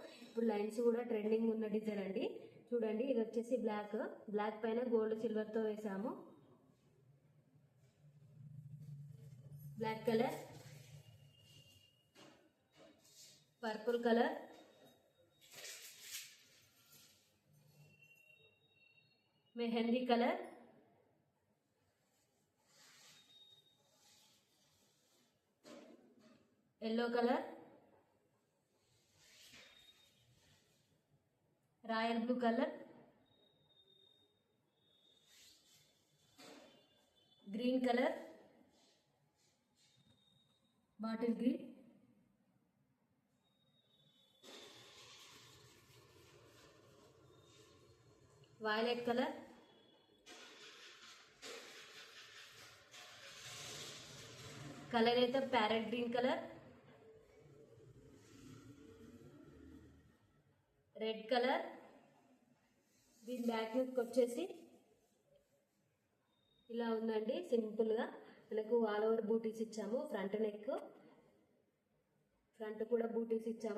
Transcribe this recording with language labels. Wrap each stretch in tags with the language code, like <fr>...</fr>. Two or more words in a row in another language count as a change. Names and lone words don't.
<te>ఇప్పుడు లైన్స్ కూడా ట్రెండింగ్ ఉన్న డిజైన్ అండి. చూడండి, ఇది వచ్చేసి బ్లాక్ పైన</te> <en>gold silver</en> <te>తో వేసాము.</te> <en>black colour, purple colour, mehndi colour, yellow colour, royal blue colour, green colour, bottle green, violet colour, colour అయితే parrot green colour, red colour.</en> <te>దీని</te> <en>back neck</en> <te>వచ్చేసి ఇలా ఉందండి, సింపుల్ గా మనకు</te> <en>all over booties</en> <te>ఇచ్చాము.</te> <en>front neck,</en> <te>ఫ్రంట్ కూడా బూటీస్ ఇచ్చాము.</te>